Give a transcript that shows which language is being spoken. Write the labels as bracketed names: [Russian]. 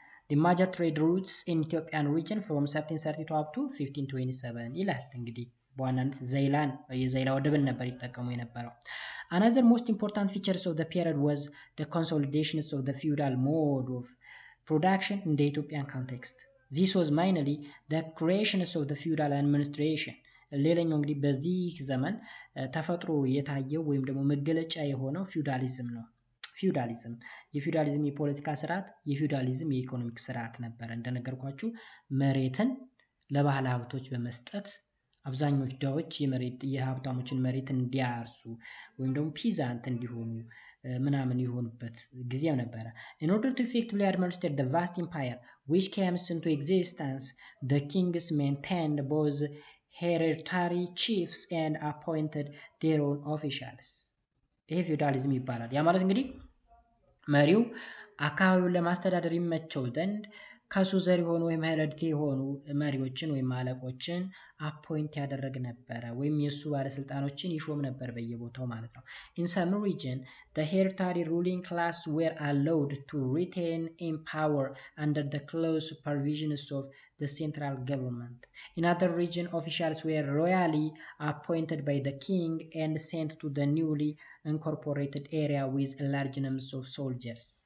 [English] The major trade routes in Ethiopian region from 1332 up to 1527 [Amharic] ይላል። እንግዲህ በዋናነት ዘይላን የዘይላ ወደብን ነበር ይጠቀሙ የነበረው። [English] Another most important features of the period was the consolidations of the feudal mode of production in the Ethiopian context. This was mainly the creations of the feudal administration. [Amharic] ሌላኛው እንግዲህ በዚህ ዘመን ተፈጥሮ የታየው ወይም ደግሞ መገለጫ የሆነው ፊውዳሊዝም ነው። የፊውዳሊዝም የፖለቲካ ስርዓት፣ የፊውዳሊዝም የኢኮኖሚክ ስርዓት ነበረ። እንደነገርኳችሁ መሬትን ለባህል ሀብቶች በመስጠት አብዛኞቹ ዳዎች የሀብታሞችን መሬት እንዲያርሱ ወይም ደግሞ ፒዛንት እንዲሆኑ ምናምን የሆኑበት ጊዜው ነበረ። [English] In order to effectively administer the vast empire which came into existence, the kings maintained both hereditary chiefs and appointed their own officials። [Amharic] ይሄ ፊውዳሊዝም ይባላል። ያ ማለት እንግዲህ መሪው አካባቢውን ለማስተዳደር ይመቸው ዘንድ ከሱ ዘር የሆኑ ወይም ሄሬዲቲ የሆኑ መሪዎችን ወይም አለቆችን አፖይንት ያደረግ ነበረ ወይም የሱ ባለስልጣኖችን ይሾም ነበር በየቦታው ማለት ነው። [English] In some region, the hereditary ruling class were allowed to retain in power under the close supervision of the central government. In other region, officials were royally appointed by the king and sent to the newly incorporated area with large numbers of soldiers.